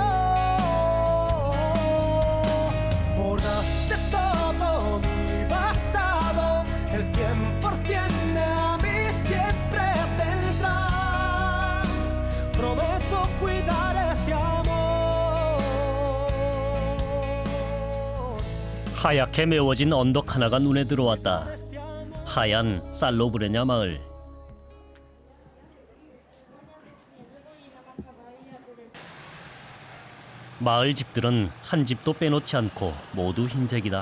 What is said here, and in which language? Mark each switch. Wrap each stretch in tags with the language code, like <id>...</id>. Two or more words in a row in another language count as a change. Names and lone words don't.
<es>Borraste todo mi pasado, el 100% a mí siempre tendrás. Prometo cuidar este amor.</es> <ko>하얗게 메워진 언덕 하나가 눈에 들어왔다. 하얀 살로브레냐 마을. 마을 집들은 한 집도 빼놓지 않고 모두 흰색이다.</ko>